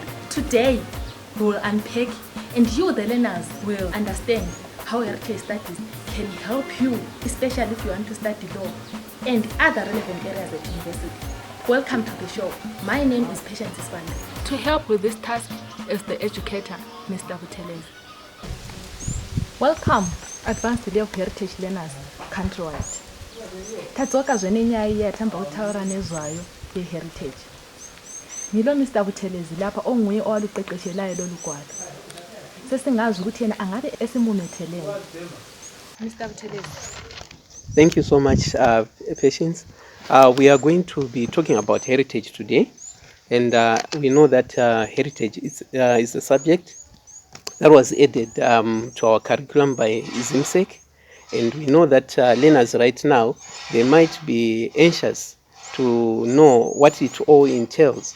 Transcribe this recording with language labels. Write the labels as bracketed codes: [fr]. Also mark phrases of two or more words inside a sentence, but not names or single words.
[en] Today, we will unpack and you, the learners, will understand how heritage studies can help you, especially if you want to study law and other relevant areas at university. Welcome to the show. My name is Patience Iswanda. To help with this task is the educator, Mr. Butelezi. Welcome, Advanced Day of Heritage Learners countrywide. [sn] Tatsoka zvenenyaya yatamba kutaura nezvayo yeheritage. [nd] Ngilo Mr. Butelezi lapha onguye owaluqeqeshelayo lolu gwalo. Sesingazi ukuthi yena angabe esimumethelele. Mr. Butelezi. [en] Thank you so much, Patience. We are going to be talking about heritage today, and we know that heritage is a subject that was added to our curriculum by Zimsec, and we know that learners right now, they might be anxious to know what it all entails.